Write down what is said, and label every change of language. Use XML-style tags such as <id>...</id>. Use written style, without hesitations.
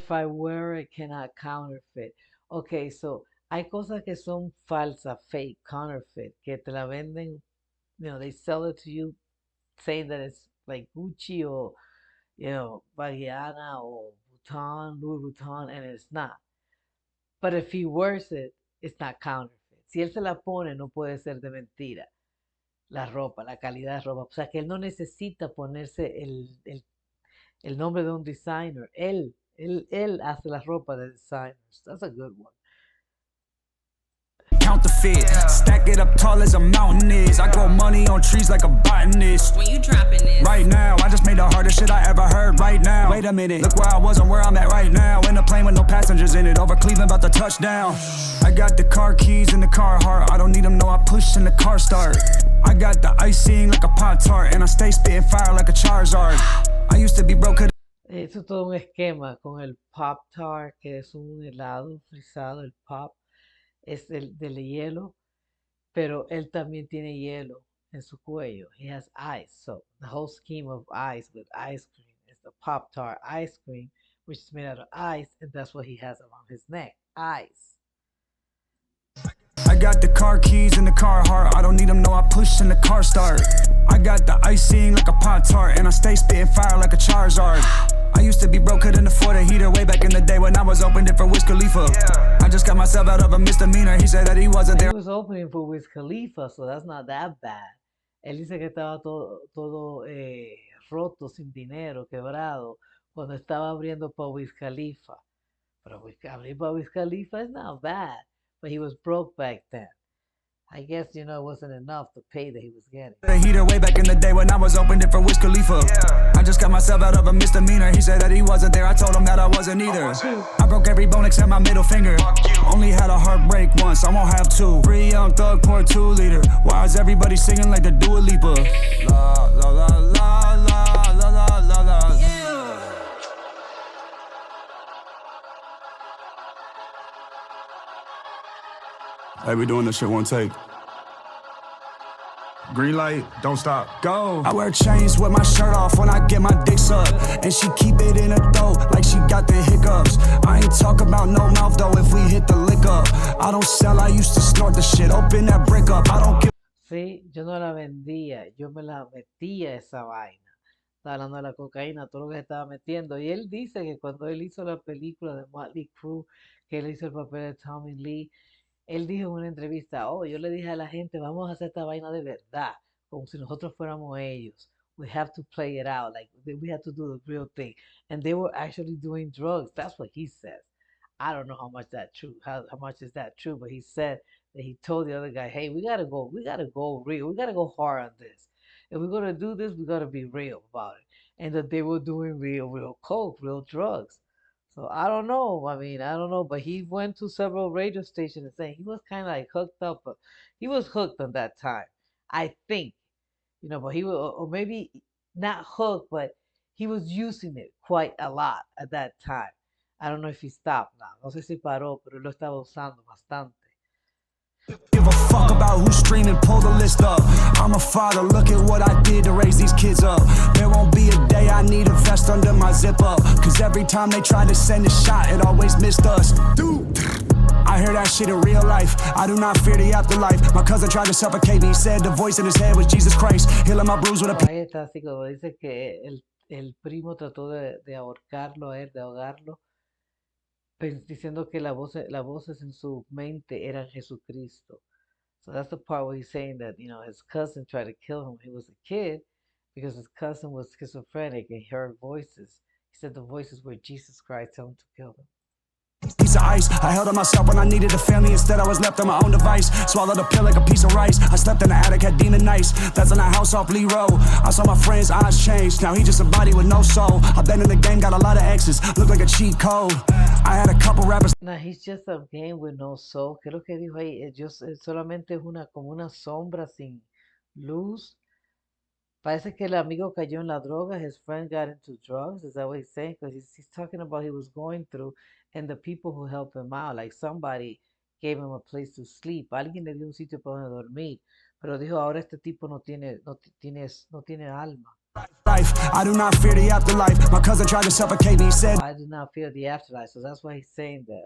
<en>If I wear it, cannot counterfeit. Okay, so</en> <es>hay cosas que son falsas,</es> <en>fake, counterfeit,</en> <es>que te la venden,</es> <en>you know, they sell it to you saying that it's like Gucci or, you know, Baggiana or Louis Vuitton, and it's not. But if he wears it, it's not counterfeit.</en> <es>Si él se la pone, no puede ser de mentira. La ropa, la calidad de ropa. O sea, que él no necesita ponerse el nombre de un designer. Él hace la ropa de designers.</es> <en>That's a good one. Counterfeit, stack it up tall as a mountain is. I grow money on trees like a botanist. When you dropping this? Right now, I just made the hardest shit I ever heard. Right now, wait a minute, look where I was and where I'm at right now. In a plane with no passengers in it, over Cleveland about to touchdown. I got the car keys in the car heart. I don't need them, no, I push and the car start. I got the icing like a Pop-Tart, and I stay spitting fire like a Charizard. I used to be broke.</en> <es>Eso es todo un esquema con el Pop-Tart, que es un helado frisado, el pop. Es del hielo, pero él también tiene hielo en su cuello.</es> <en>He has ice. So the whole scheme of ice with ice cream is the Pop-Tart ice cream, which is made out of ice, and that's what he has around his neck. Ice. I got the car keys in the car heart. I don't need them, no, I push and the car start. I got the icing like a Pop-Tart, and I stay spitting fire like a Charizard. I used to be broke, couldn't afford a heater way back in the day when I was opening for Wiz Khalifa. I just got myself out of a misdemeanor. He said that he wasn't there. He was opening for Wiz Khalifa, so that's not that bad.</en> <es>Él dice que estaba todo roto, sin dinero, quebrado, cuando estaba abriendo para Wiz Khalifa. Pero abrir para Wiz Khalifa</es> <en>is not bad. But he was broke back then. I guess, you know, it wasn't enough to pay that he was getting. The heater way back in the day when I was opening for Wiz Khalifa. I just got myself out of a misdemeanor. He said that he wasn't there. I told him that I wasn't either. I broke every bone except my middle finger. Only had a heartbreak once, I won't have two. Free Young Thug, pour 2 liter. Why is everybody singing like the Dua Lipa? La la la la la la la la la. Hey, we doing this shit one take. Green light, don't stop. Go. I wear chains with my shirt off when I get my dick sucked. And she keep it in her throat like she got the hiccups. I ain't talk about no mouth though if we hit the lick up. I don't sell, I used to snort the shit. Open that brick up, I don't give.</en> <es>Sí, yo no la vendía, yo me la metía esa vaina. Estaba hablando de la cocaína, todo lo que se estaba metiendo. Y él dice que cuando él hizo la película de Motley Crue, que él hizo el papel de Tommy Lee, él dijo en una entrevista, oh, yo le dije a la gente, vamos a hacer esta vaina de verdad, como si nosotros fuéramos ellos.</es> <en>We have to play it out, like we have to do the real thing. And they were actually doing drugs. That's what he says. I don't know how much that true, how much is that true, but he said that he told the other guy, hey, we gotta go real, we gotta go hard on this. If we're gonna do this, we gotta be real about it. And that they were doing real coke, real drugs. So I don't know. I mean, I don't know, but he went to several radio stations and saying he was kind of like hooked up, but he was hooked on that time. I think, but he was, or maybe not hooked, but he was using it quite a lot at that time. I don't know if he stopped now.</en> <es>No sé si paró, pero él lo estaba usando bastante.</es> <en>Give a fuck about who's streaming, pull the list up. I'm a father, look at what I did to raise these kids up. There won't be a day I need a vest under my zip up. Cause every time they try to send a shot, it always missed us. Dude, I hear that shit in real life. I do not fear the afterlife. My cousin tried to suffocate me. He said the voice in his head was Jesus Christ. Healing my bruise with a</en> <es>Ahí está, así como dice que el primo trató de ahorcarlo a él, de ahogarlo, diciendo que las voces en su mente eran Jesucristo.</es> <en>So that's the part where he's saying that, his cousin tried to kill him when he was a kid because his cousin was schizophrenic and heard voices. He said the voices were Jesus Christ telling him to kill him. piece of ice. I held on myself when I needed a family. Instead, I was left on my own device. Swallowed a pill like a piece of rice. I slept in the attic, had demon nights. That's in a house off Lee Road. I saw my friend's eyes change. Now he just a body with no soul. I've been in the game, got a lot of exes. Look like a cheat code. I had a couple rappers. Now he's just a game with no soul.</en> <es>¿Qué es lo que dijo ahí? Solamente es como una sombra sin luz. Parece que el amigo cayó en la droga.</es> <en>His friend got into drugs. Is that what he's saying? Because he's talking about he was going through and the people who helped him out. Like somebody gave him a place to sleep.</en> <es>Alguien le dio un sitio para donde dormir. Pero dijo, ahora este tipo no tiene alma.</es> <en>Life. I do not fear the afterlife. My cousin tried to suffocate me. He said, I do not fear the afterlife. So that's why he's saying that.</en>